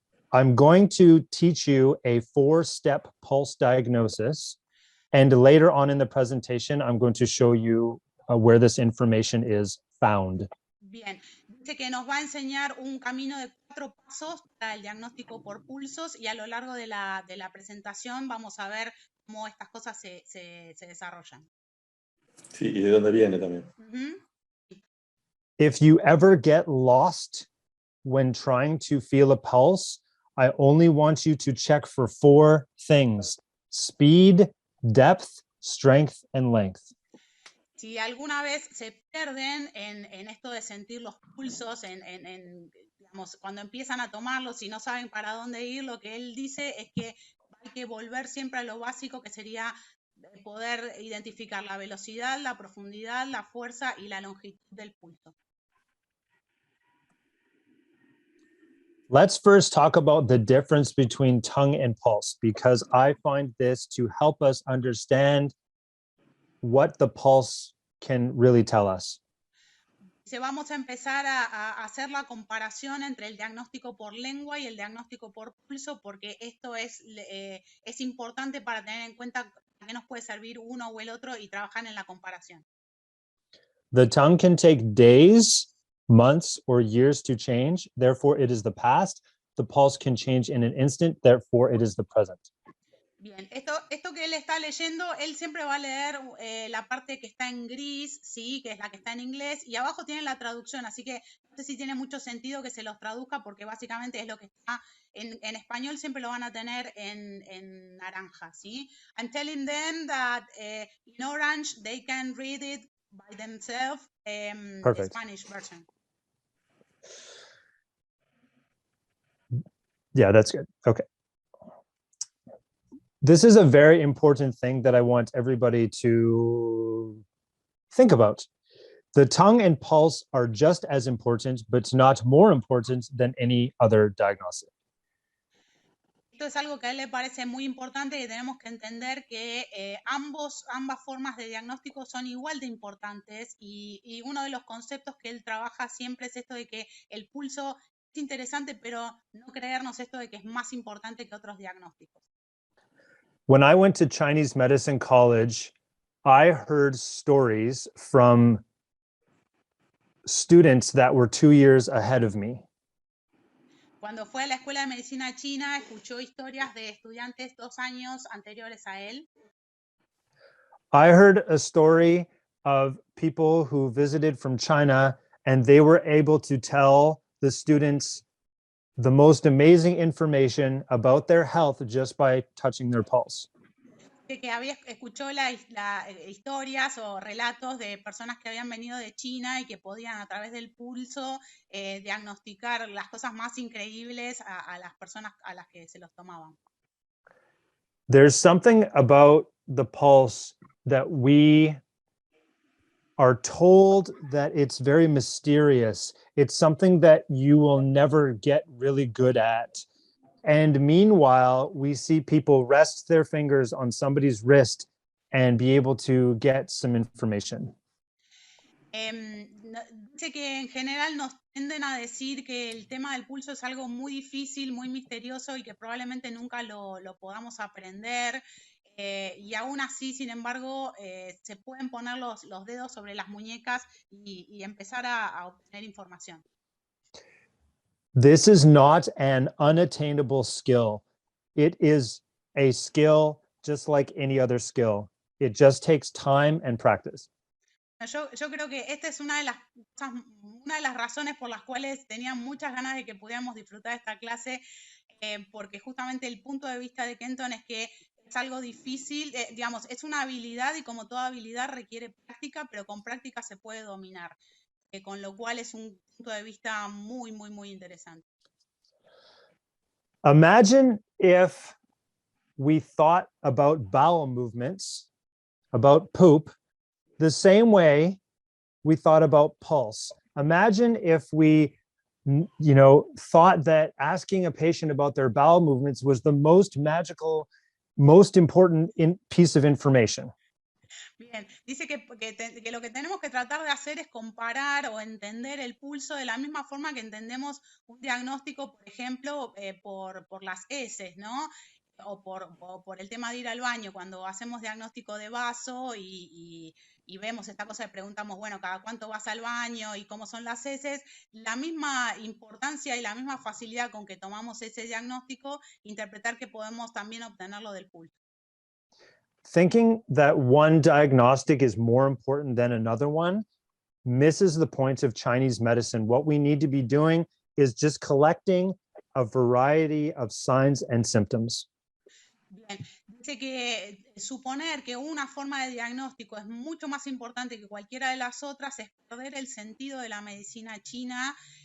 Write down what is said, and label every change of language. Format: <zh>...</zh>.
<en>I'm going to teach you a 4-step pulse diagnosis, and later on in the presentation, I'm going to show you where this information is found.</en> <es>Bien, dice que nos va a enseñar un camino de 4 pasos para el diagnóstico por pulsos y a lo largo de la presentación vamos a ver cómo estas cosas se desarrollan. Sí, y de dónde viene también.</es> <en>If you ever get lost when trying to feel a pulse, I only want you to check for 4 things: speed, depth, strength, and length.</en> <es>Si alguna vez se pierden en esto de sentir los pulsos, digamos, cuando empiezan a tomarlos y no saben para dónde ir, lo que él dice es que hay que volver siempre a lo básico, que sería poder identificar la velocidad, la profundidad, la fuerza y la longitud del pulso.</es> <en>Let's first talk about the difference between tongue and pulse, because I find this to help us understand what the pulse can really tell us.</en> <es>Vamos a empezar a hacer la comparación entre el diagnóstico por lengua y el diagnóstico por pulso, porque esto es importante para tener en cuenta que nos puede servir uno o el otro y trabajar en la comparación.</es> <en>The tongue can take days, months, or years to change. Therefore, it is the past. The pulse can change in an instant. Therefore, it is the present.</en> <es>Bien, esto que él está leyendo, él siempre va a leer la parte que está en gris, sí, que es la que está en inglés, y abajo tiene la traducción, así que no sé si tiene mucho sentido que se los traduzca, porque básicamente es lo que está en español, siempre lo van a tener en naranja, ¿sí?</es> <en>I'm telling them that in orange they can read it by themselves, the Spanish version. Yeah, that's good. Okay. This is a very important thing that I want everybody to think about. The tongue and pulse are just as important, but not more important than any other diagnostic.</en> <es>Esto es algo que a él le parece muy importante y tenemos que entender que ambas formas de diagnóstico son igual de importantes y uno de los conceptos que él trabaja siempre es esto de que el pulso es interesante, pero no creernos esto de que es más importante que otros diagnósticos.</es> <en>When I went to Chinese Medicine College, I heard stories from students that were 2 years ahead of me.</en> <es>Cuando fue a la Escuela de Medicina China, escuchó historias de estudiantes 2 años anteriores a él.</es> <en>I heard a story of people who visited from China, and they were able to tell the students the most amazing information about their health just by touching their pulse.</en> <es>Que escuchó historias o relatos de personas que habían venido de China y que podían a través del pulso diagnosticar las cosas más increíbles a las personas a las que se los tomaban.</es> <en>There's something about the pulse that we are told that it's very mysterious. It's something that you will never get really good at. And meanwhile, we see people rest their fingers on somebody's wrist and be able to get some information.</en> <es>Dice que en general nos tienden a decir que el tema del pulso es algo muy difícil, muy misterioso y que probablemente nunca lo podamos aprender. y aún así, sin embargo, se pueden poner los dedos sobre las muñecas y empezar a obtener información.</es> <en>This is not an unattainable skill. It is a skill just like any other skill. It just takes time and practice.</en> <es>Yo creo que esta es una de las razones por las cuales tenía muchas ganas de que pudiéramos disfrutar de esta clase, porque justamente el punto de vista de Kenton es que es algo difícil, digamos, es una habilidad y como toda habilidad requiere práctica, pero con práctica se puede dominar, con lo cual es un punto de vista muy, muy, muy interesante.</es> <en>Imagine if we thought about bowel movements, about poop, the same way we thought about pulse. Imagine if we, thought that asking a patient about their bowel movements was the most magical, most important piece of information.</en> <es>Bien, dice que lo que tenemos que tratar de hacer es comparar o entender el pulso de la misma forma que entendemos un diagnóstico, por ejemplo, por las heces, ¿no? O por el tema de ir al baño, cuando hacemos diagnóstico de vaso y vemos esta cosa, preguntamos, bueno, ¿cada cuánto vas al baño y cómo son las heces? La misma importancia y la misma facilidad con que tomamos ese diagnóstico, interpretar que podemos también obtenerlo del pulso.</es> <en>Thinking that one diagnostic is more important than another one misses the point of Chinese medicine. What we need to be doing is just collecting a variety of signs and symptoms.</en> <es>Bien, dice que suponer que una forma de diagnóstico es mucho más importante que cualquiera de las otras es perder el sentido de la medicina china.</es>